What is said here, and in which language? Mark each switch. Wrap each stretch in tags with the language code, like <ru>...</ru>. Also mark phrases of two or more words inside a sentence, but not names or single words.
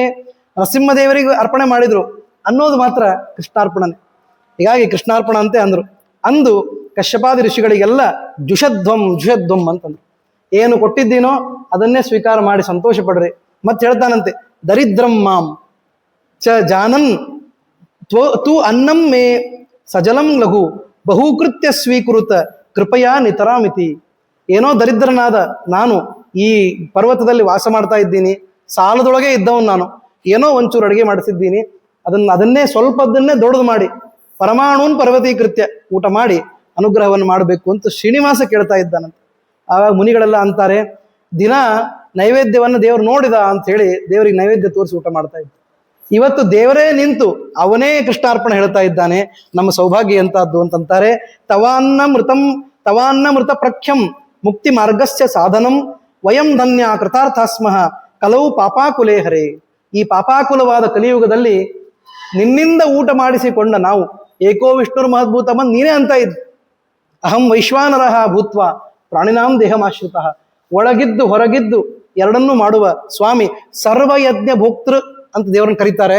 <kn>ನರಸಿಂಹದೇವರಿಗೆ ಅರ್ಪಣೆ ಮಾಡಿದ್ರು ಅನ್ನೋದು ಮಾತ್ರ ಕೃಷ್ಣಾರ್ಪಣನೆ. ಹೀಗಾಗಿ ಕೃಷ್ಣಾರ್ಪಣ ಅಂತೆ ಅಂದ್ರು. ಅಂದು ಕಶ್ಯಪಾದಿ ಋಷಿಗಳಿಗೆಲ್ಲ ಜುಷಧ್ವಂ ಅಂತಂದ್ರು. ಏನು ಕೊಟ್ಟಿದ್ದೀನೋ ಅದನ್ನೇ ಸ್ವೀಕಾರ ಮಾಡಿ ಸಂತೋಷ ಪಡ್ರಿ. ಮತ್ತೆ ಹೇಳ್ತಾನಂತೆ,</kn> <sa>ದರಿದ್ರಂ ಮಾಂ ಚ ಜಾನನ್ ತು ಅನ್ನಂ ಮೇ ಸಜಲಂ ಲಘು ಬಹುಕೃತ್ಯ ಸ್ವೀಕೃತ ಕೃಪಯಾ ನಿತರಾಮಿತಿ.</sa> <kn>ಏನೋ ದರಿದ್ರನಾದ ನಾನು ಈ ಪರ್ವತದಲ್ಲಿ ವಾಸ ಮಾಡ್ತಾ ಇದ್ದೀನಿ, ಸಾಲದೊಳಗೆ ಇದ್ದವನು ನಾನು, ಏನೋ ಒಂಚೂರು ಅಡುಗೆ ಮಾಡಿಸಿದ್ದೀನಿ, ಅದನ್ನೇ ಸ್ವಲ್ಪದನ್ನೇ ದೊಡ್ಡದು ಮಾಡಿ</kn> <sa>ಪರಮಾಣುನ್ ಪರ್ವತೀಕೃತ್ಯ</sa> <kn>ಊಟ ಮಾಡಿ ಅನುಗ್ರಹವನ್ನು ಮಾಡಬೇಕು ಅಂತ ಶ್ರೀನಿವಾಸ ಕೇಳ್ತಾ ಇದ್ದಾನಂತೆ. ಆವಾಗ ಮುನಿಗಳೆಲ್ಲ ಅಂತಾರೆ, ದಿನ ನೈವೇದ್ಯವನ್ನು ದೇವರು ನೋಡಿದ ಅಂತ ಹೇಳಿ ದೇವರಿಗೆ ನೈವೇದ್ಯ ತೋರಿಸಿ ಊಟ ಮಾಡ್ತಾ ಇದ್ದ. ಇವತ್ತು ದೇವರೇ ನಿಂತು ಅವನೇ ಕೃಷ್ಣಾರ್ಪಣೆ ಹೇಳ್ತಾ ಇದ್ದಾನೆ. ನಮ್ಮ ಸೌಭಾಗ್ಯ ಎಂತದ್ದು ಅಂತಂತಾರೆ.</kn> <sa>ತವಾನ್ನ ಮೃತ ಪ್ರಖ್ಯಂ ಮುಕ್ತಿ ಮಾರ್ಗಸ್ಯ ಸಾಧನಂ ವಯಂ ಧನ್ಯ ಕೃತಾರ್ಥಾಸ್ಮಃ ಕಲವು ಪಾಪಾಕುಲೇ ಹರೇ.</sa> <kn>ಈ ಪಾಪಾಕುಲವಾದ ಕಲಿಯುಗದಲ್ಲಿ ನಿನ್ನಿಂದ ಊಟ ಮಾಡಿಸಿಕೊಂಡ ನಾವು</kn> <sa>ಏಕೋ ವಿಷ್ಣುರ್ ಮಹದ್ಭೂತಮನ್</sa> <kn>ನೀನೇ ಅಂತ ಇದ್ದ.</kn> <sa>ಅಹಂ ವೈಶ್ವಾನರಃ ಭೂತ್ವ ಪ್ರಾಣಿನಾಂ ದೇಹಮಾಶ್ರಿತಃ.</sa> <kn>ಒಳಗಿದ್ದು ಹೊರಗಿದ್ದು ಎರಡನ್ನೂ ಮಾಡುವ ಸ್ವಾಮಿ ಸರ್ವಯಜ್ಞ ಭೋಕ್ತೃ ಅಂತ ದೇವರನ್ನು ಕರೀತಾರೆ.</kn>